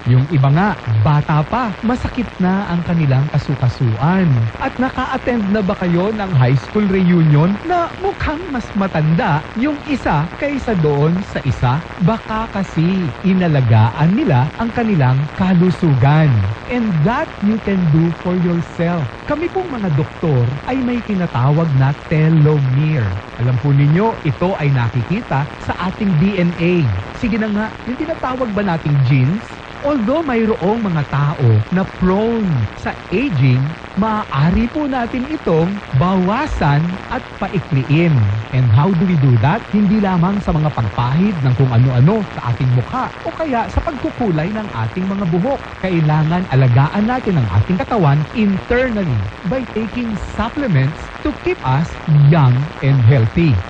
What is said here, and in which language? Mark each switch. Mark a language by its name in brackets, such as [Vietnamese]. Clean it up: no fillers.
[Filipino] Yung iba nga, bata pa, masakit na ang kanilang kasukasuan. At naka-attend na ba kayo ng high school reunion na mukhang mas matanda yung isa kaysa doon sa isa? Baka kasi inalagaan nila ang kanilang kalusugan. [English] And that you can do for yourself. [Filipino] Kami pong mga doktor ay may tinatawag na telomere. Alam po ninyo, ito ay nakikita sa ating DNA. Sige na nga, yung tinatawag ba nating genes? Although mayroong mga tao na prone sa aging, maaari po natin itong bawasan at paikliin. [English] And how do we do that? [Filipino] Hindi lamang sa mga pagpahid ng kung ano-ano sa ating mukha o kaya sa pagkukulay ng ating mga buhok. Kailangan alagaan natin ang ating katawan [English] internally by taking supplements to keep us young and healthy.